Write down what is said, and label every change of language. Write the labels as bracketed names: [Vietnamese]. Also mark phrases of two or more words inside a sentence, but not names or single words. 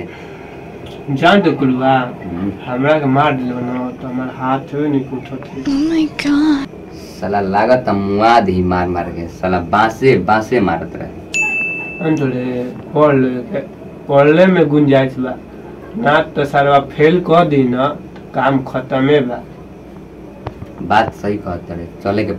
[Bhojpuri] जान तो कुलवा हमरा के मार दिल न तो हमर हाथ नहीं उठत है। [English] Oh my god [Bhojpuri] साला लागत मुआ दी मार के साला बांसे मारत रहे। अंतरे पढ़ले में गुंजाइश बा ना तो सारा फेल कर दी ना काम खत्मे बा। बात सही कहत रहे चले के